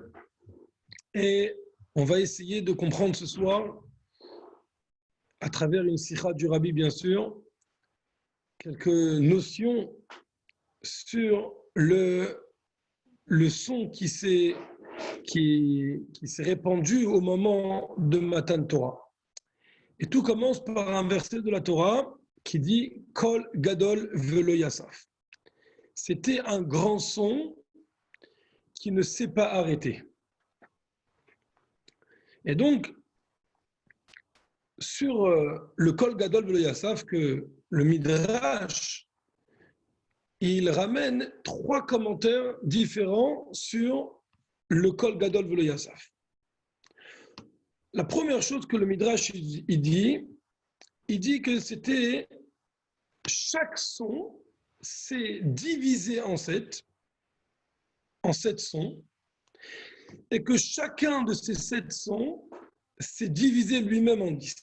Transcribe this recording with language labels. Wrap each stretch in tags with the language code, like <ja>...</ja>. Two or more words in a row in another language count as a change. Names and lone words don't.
<fr>Et on va essayer de comprendre ce soir, à travers une sikha du Rabbi, bien sûr, quelques notions sur le son qui s'est répandu au moment de Matan Torah. Et tout commence par un verset de la Torah qui dit «</fr> <he>קול גדול ולא יסף ».</he> <fr>C'était un grand son qui ne s'est pas arrêté. Et donc, sur le</fr> <he>קול גדול ולא יסף,</he> <fr>que le Midrash, il ramène 3 commentaires différents sur le</fr> <he>קול גדול ולא יסף.</he> <fr>La première chose que le Midrash il dit que c'était chaque son s'est divisé en 7 sons, et que chacun de ces 7 sons s'est divisé lui-même en 10.</fr>